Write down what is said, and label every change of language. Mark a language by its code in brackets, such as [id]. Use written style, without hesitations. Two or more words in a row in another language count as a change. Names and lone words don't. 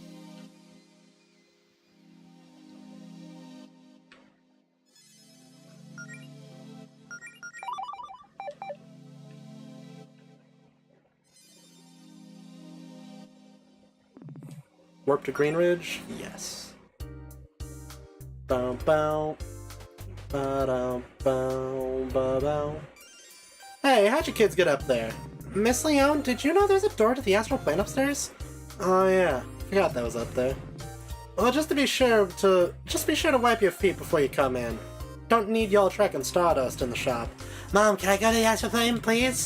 [en] Warp to Green Ridge? Yes. Bow bow. Ba-dum, bow, ba-bow. Hey, how'd you kids get up there? Miss Leone, did you know there's a door to the astral plane upstairs? Oh yeah, forgot that was up there. Well, just be sure to wipe your feet before you come in. Don't need y'all tracking stardust in the shop. Mom, can I go to the astral plane, please?